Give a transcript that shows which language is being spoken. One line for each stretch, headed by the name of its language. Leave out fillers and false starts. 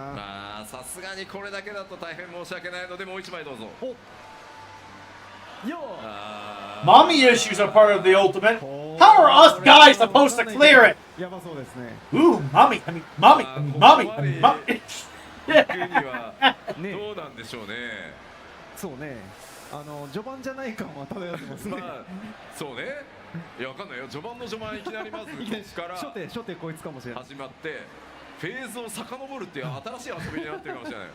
Japanese: まあさすがにこれだけだと大変申し訳ないのでもう一枚どうぞ。よ
English: Mommy issues are part of the ultimate. How are us guys supposed to clear it?
Japanese: やばそうですね。 Ooh, mommy, I mean, mommy, I mean, mommy, I mean, mommy. 行くにはどうなんでしょうね。そうね。序盤じゃない感は漂ってますね。まあそうね。いやわかんないよ。序盤の序盤いきなりまずここから初手こいつかもしれない。始まってフェーズを遡るっていう新しい遊びになってるかもしれない。